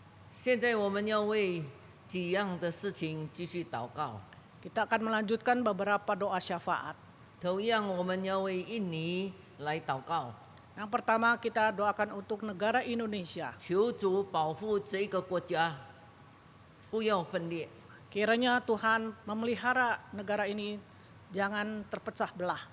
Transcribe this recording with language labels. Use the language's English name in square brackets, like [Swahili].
[Chinese] 现在我们要为几样的事情继续祷告。 [Indonesian] Kita akan melanjutkan beberapa doa syafaat. [Chinese] 同样，我们要为印尼来祷告， [Indonesian] Yang pertama kita doakan untuk negara Indonesia. [Chinese] 求主保护这个国家，不要分裂。 [Indonesian] Kiranya Tuhan memelihara negara ini jangan terpecah belah.